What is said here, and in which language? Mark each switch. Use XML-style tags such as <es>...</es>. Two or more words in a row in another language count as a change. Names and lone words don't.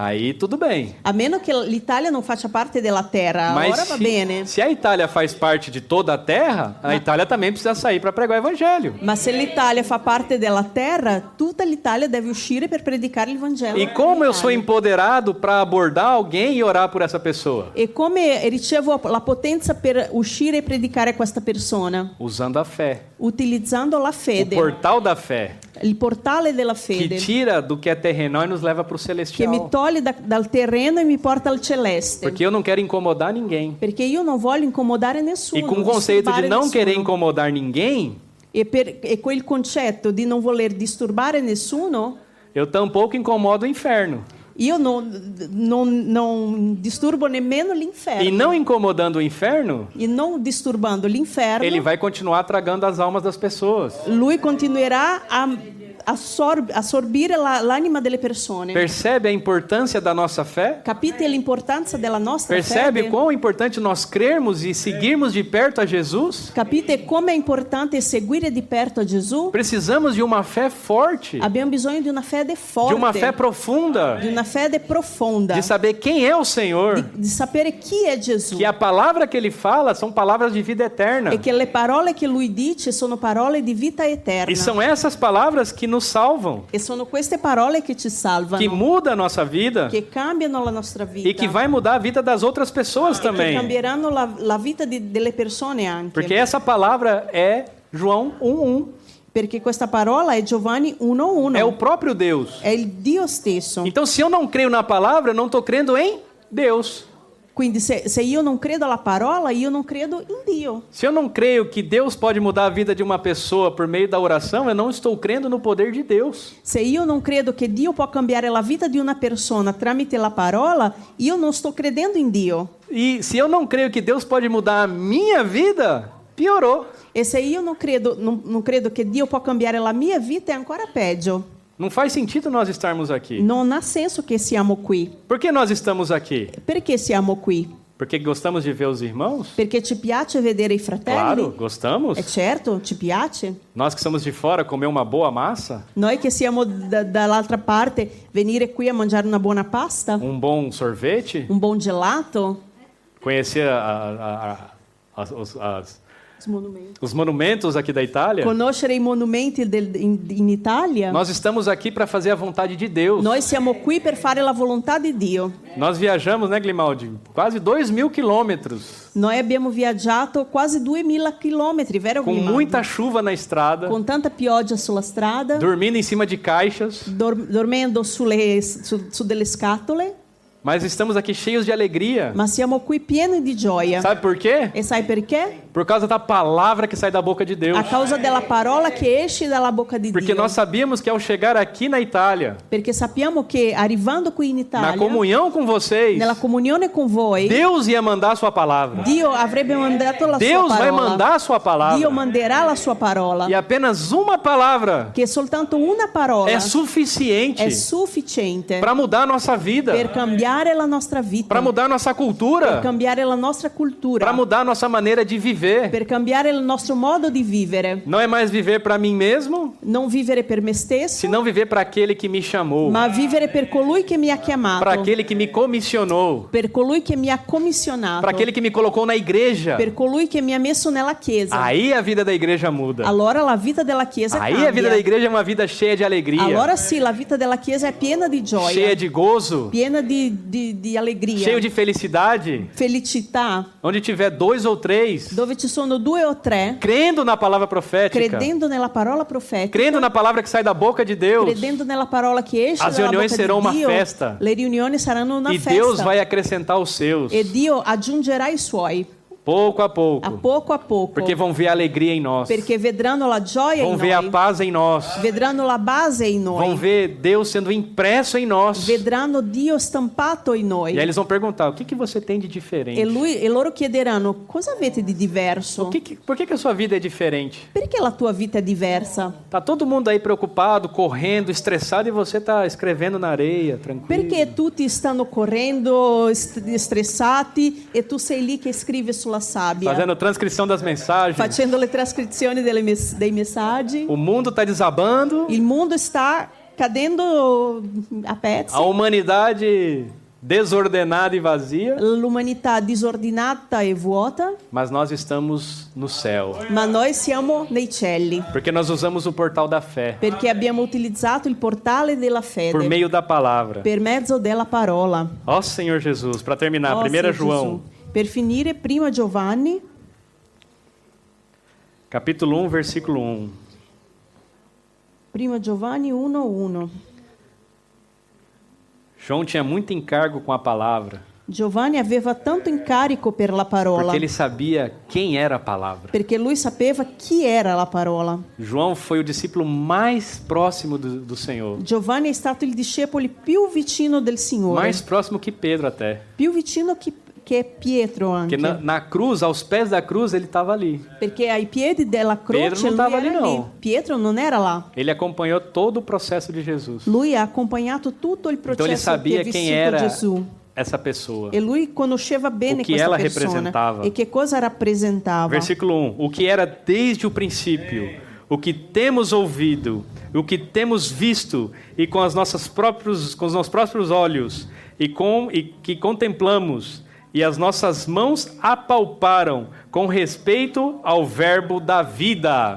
<pt>Aí tudo bem.</pt> <it>A meno che l'Italia non faccia parte della terra,</it> <pt>Mas</pt> <it>allora va bene.</it> <pt>se a Itália faz parte de toda a terra, a Itália também precisa sair para pregar o evangelho.</pt> <it>Ma se l'Italia fa parte della terra, tutta l'Italia deve uscire per predicare il Vangelo.</it> <pt>E como eu sou empoderado para abordar alguém e orar por essa pessoa?</pt> <it>E come ricevo la potenza per uscire e predicare a questa persona?</it> <pt>Usando a fé.</pt> <it>Utilizzando la</it> <pt>O</pt> <it>fede,</it> <pt>portal da fé,</pt> <it>il portale della</it> <pt>que</pt> <it>fede,</it> <pt>tira do que é terrenal e nos leva para o</pt> <it>che mi</it> <pt>celestial.</pt> <it>toglie dal terreno e mi porta al celeste.</it> <pt>Porque eu não quero incomodar ninguém.</pt> <it>Perché io non voglio incomodare nessuno.</it> <pt>E com o conceito de</pt> <it>disturbare</it> <pt>não</pt> <it>nessuno.</it> <pt>querer incomodar ninguém,</pt> <it>E quel concetto di non voler disturbare nessuno,</it> <pt>eu tampouco incomodo o inferno.</pt> <it>io non disturbo nemmeno l'inferno.</it> <pt>E não incomodando o inferno,</pt> <it>E non disturbando l'inferno,</it> <pt>ele vai continuar tragando as almas das pessoas.</pt> <it>lui continuerà a assorbire l'anima delle persone.</it> <pt>Percebe a importância da nossa fé?</pt> <it>Capite l'importanza della nostra</it> <pt>Percebe</pt> <it>fede?</it> <pt>quão importante nós crermos e seguirmos de perto a Jesus?</pt> <it>Capite come è importante seguire di perto a Gesù?</it> <pt>Precisamos de uma fé forte,</pt> <it>Abbiamo bisogno di una fede</it> <pt>de</pt> <it>forte,</it> <pt>uma fé profunda,</pt> <it>di una fede profonda,</it> <pt>de saber quem é o Senhor,</pt> <it>di sapere chi è Gesù.</it> <pt>que a palavra que ele fala são palavras de vida eterna.</pt> <it>E che le parole che lui dice sono parole di vita eterna.</it> <pt>E são essas palavras que nos salvam,</pt> <it>E sono queste parole che ci salvano,</it> <pt>que muda a nossa vida</pt> <it>che cambiano la nostra vita</it> <pt>e que vai mudar a vida das outras pessoas</pt> <it>che</it> <pt>também.</pt> <it>cambieranno la vita delle persone anche.</it> <pt>Porque essa palavra é João 1:1.</pt> <it>Perché questa parola è Giovanni 1:1.</it> <pt>É o próprio Deus.</pt> <it>È il Dio stesso.</it> <pt>Então, se eu não creio na palavra, eu não estou crendo em Deus.</pt> <it>Quindi se io non credo alla parola, io non credo in Dio.</it> <pt>Se eu não creio que Deus pode mudar a vida de uma pessoa por meio da oração, eu não estou crendo no poder de Deus.</pt> <it>Se io non credo che Dio può cambiare la vita di una persona tramite la parola, io non sto credendo in Dio.</it> <pt>E se eu não creio que Deus pode mudar a minha vida, piorou.</pt> <it>E se io non credo che Dio può cambiare la mia vita, è ancora peggio.</it> <pt>Não faz sentido nós estarmos aqui.</pt> <it>Non ha senso che siamo qui.</it> <pt>Por que nós estamos aqui?</pt> <it>Perché siamo qui?</it> <pt>Porque gostamos de ver os irmãos?</pt> <it>Perché ci piace vedere i fratelli?</it> <pt>Claro, gostamos.</pt> <it>È certo, ci piace.</it> <pt>Nós que somos de fora, comer uma boa massa,</pt> <it>Noi che siamo dall'altra parte, venire qui a mangiare una buona pasta,</it> <pt>um bom sorvete,</pt> <it>un buon gelato,</it> <pt>conhecer os monumentos aqui da Itália.</pt> <it>conoscere i monumenti in Italia.</it> <pt>Nós estamos aqui para fazer a vontade de Deus.</pt> <it>Noi siamo qui per fare la volontà di Dio.</it> <pt>Nós viajamos, né, Grimaldi? Quase 2.000 quilômetros,</pt> <it>Noi abbiamo viaggiato quasi 2000 chilometri, vero</it> <pt>com</pt> <it>Grimaldi?</it> <pt>muita chuva na estrada,</pt> <it>Con tanta pioggia sulla strada,</it> <pt>dormindo em cima de caixas,</pt> <it>dormendo su delle scatole,</it> <pt>mas estamos aqui cheios de alegria.</pt> <it>ma siamo qui pieni di gioia.</it> <pt>Sabe por quê?</pt> <it>E sai perché?</it> <pt>Por causa da palavra que sai da boca de Deus.</pt> <it>A causa della parola che esce dalla bocca di</it> <pt>Porque</pt> <it>Dio.</it> <pt>nós sabíamos que ao chegar aqui na Itália,</pt> <it>Perché sappiamo che arrivando qui in</it> <pt>na</pt> <it>Italia,</it> <pt>comunhão com vocês,</pt> <it>nella comunione con voi,</it> <pt>Deus ia mandar a sua palavra.</pt> <it>Dio avrebbe mandato la</it> <pt>Deus</pt> <it>sua</it> <pt>vai</pt> <it>parola.</it> <pt>mandar a sua</pt> <it>Dio</it> <pt>palavra.</pt> <it>manderà la sua parola.</it> <pt>E apenas uma palavra</pt> <it>Che soltanto una parola</it> <pt>é suficiente</pt> <it>è sufficiente</it> <pt>para mudar a nossa vida,</pt> <it>per cambiare la nostra vita,</it> <pt>para mudar a nossa</pt> <it>per</it> <pt>cultura,</pt> <it>cambiare la nostra cultura,</it> <pt>para mudar a nossa maneira de viver.</pt> <it>per cambiare il nostro modo di vivere.</it> <pt>Não é mais viver para mim mesmo,</pt> <it>Non vivere per me stesso,</it> <pt>senão viver para aquele que me chamou,</pt> <it>ma vivere per colui che mi ha chiamato,</it> <pt>para aquele que me comissionou,</pt> <it>per colui che mi ha commissionato,</it> <pt>para aquele que me colocou na igreja.</pt> <it>per colui che mi ha messo nella chiesa.</it> <pt>Aí a vida da igreja muda.</pt> <it>Allora la vita della chiesa</it> <pt>Aí</pt> <it>cambia.</it> <pt>a vida da igreja é uma vida cheia de alegria,</pt> <it>Allora sì, la vita della chiesa è piena di gioia,</it> <pt>cheia de gozo,</pt> <it>piena di allegria,</it> <pt>cheio de felicidade.</pt> <it>felicità,</it> <pt>Onde tiver 2 ou 3,</pt> <it>dove ci sono 2 o 3,</it> <pt>crendo na palavra profética,</pt> <it>credendo nella parola profetica,</it> <pt>crendo na palavra que sai da boca de Deus,</pt> <it>credendo nella parola che esce</it> <pt>As</pt> <it>dalla</it> <pt>reuniões</pt> <it>bocca</it> <pt>serão</pt> <it>di</it> <pt>uma</pt> <it>Dio,</it> <pt>festa.</pt> <it>le riunioni saranno una</it> <pt>e</pt> <it>festa</it> <pt>Deus vai acrescentar os seus,</pt> <it>e Dio aggiungerà i suoi</it> <pt>pouco a</pt> <it>a</it> <pt>pouco,</pt> <it>poco,</it> <pt>porque vão ver a alegria em nós,</pt> <it>perché vedranno la gioia</it> <pt>vão</pt> <it>in</it> <pt>ver a</pt> <it>noi,</it> <pt>paz em nós,</pt> <it>vedranno la base in</it> <pt>vão</pt> <it>noi,</it> <pt>ver Deus sendo impresso em nós.</pt> <it>vedranno Dio stampato in noi.</it> <pt>E aí eles vão perguntar, o que você tem de diferente?</pt> <it>E loro chiederanno, cosa avete di diverso?</it> <pt>Por que a sua vida é diferente?</pt> <it>Perché la tua vita è diversa?</it> <pt>Tá todo mundo aí preocupado, correndo, estressado e você tá escrevendo na areia, tranquilo.</pt> <it>Perché tutti stanno correndo, stressati, e tu sei lì che scrivi sulla sabbia,</it> <pt>Fazendo transcrição das mensagens.</pt> <it>facendo le trascrizioni dei messaggi.</it> <pt>O mundo está desabando,</pt> <it>Il mondo sta cadendo a pezzi,</it> <pt>a humanidade desordenada e vazia,</pt> <it>l'umanità disordinata e vuota,</it> <pt>mas nós estamos no céu,</pt> <it>ma noi siamo nei cieli,</it> <pt>porque nós usamos o portal da fé,</pt> <it>perché abbiamo utilizzato il portale della</it> <pt>por</pt> <it>fede</it> <pt>meio da palavra.</pt> <it>per mezzo della parola.</it> <pt>Ó Senhor Jesus, para terminar,</pt> <it>Oh,</it> <pt>1</pt> <it>Signor</it> <pt>João,</pt> <it>Gesù. Per finire, prima Giovanni,</it> <pt>capítulo 1, versículo 1.</pt> <it>prima Giovanni 1:1.</it> <pt>João tinha muito encargo com a palavra,</pt> <it>Giovanni aveva tanto incarico per la parola,</it> <pt>porque ele sabia quem era a palavra.</pt> <it>perché lui sapeva chi era la parola.</it> <pt>João foi o discípulo mais próximo do Senhor,</pt> <it>Giovanni è stato il discepolo più vicino del Signore,</it> <pt>mais próximo que Pedro até.</pt> <it>più vicino che Pietro anche,</it> <pt>Porque na cruz, aos pés da cruz, ele estava ali.</pt> <it>perché ai piedi della Pedro croce non lui stava era lì, lì. no. Pietro non era là.</it> <pt>Ele acompanhou todo o processo de Jesus.</pt> <it>Lui ha accompagnato tutto il</it> <pt>Então ele</pt> <it>processo che</it> <pt>sabia</pt> <it>ha</it> <pt>quem</pt> <it>vissuto</it> <pt>era</pt> <it>Gesù.</it> <pt>essa pessoa.</pt> <it>E lui conosceva bene</it> <pt>O que</pt> <it>questa</it> <pt>ela</pt> <it>persona</it> <pt>representava.</pt> <it>e che cosa rappresentava.</it> <pt>Versículo 1. O que era desde o princípio, o que temos ouvido, o que temos visto e com os nossos próprios olhos e que contemplamos e as nossas mãos apalparam com respeito ao verbo da vida.</pt>